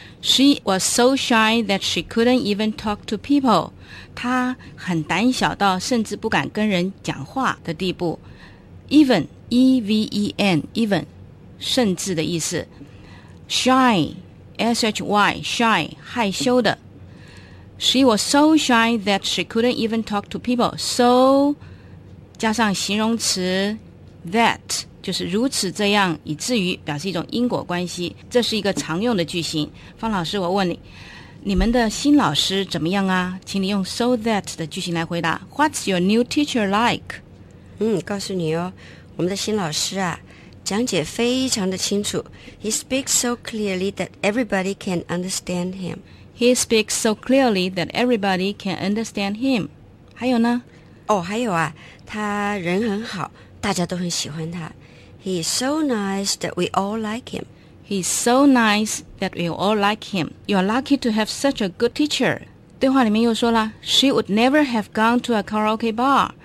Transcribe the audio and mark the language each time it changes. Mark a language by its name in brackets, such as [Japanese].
[English] She was so shy that she couldn't even talk to people. [Chinese] 他很胆小到甚至不敢跟人讲话的地步。 Even E-V-E-N Even 甚至的意思。 Shy S-H-Y Shy 害羞的。 [English] She was so shy that she couldn't even talk to people. [Chinese] So 加上形容词 That 就是如此这样以至于，表示一种因果关系。这是一个常用的句型。方老师，我问你，你们的新老师怎么样啊？请你用 so that 的句型来回答。 [English] What's your new teacher like? [Chinese] 告诉你哦，我们的新老师啊，讲解非常的清楚。 [English] He speaks so clearly that everybody can understand him. He speaks so clearly that everybody can understand him. [Chinese] 还有呢？还有啊，他人很好，大家都很喜欢他。 [English] He is so nice that we all like him. He's so nice that we all like him. You're lucky to have such a good teacher. [Chinese] 对话里面又说了 [English] She would never have gone to a karaoke bar.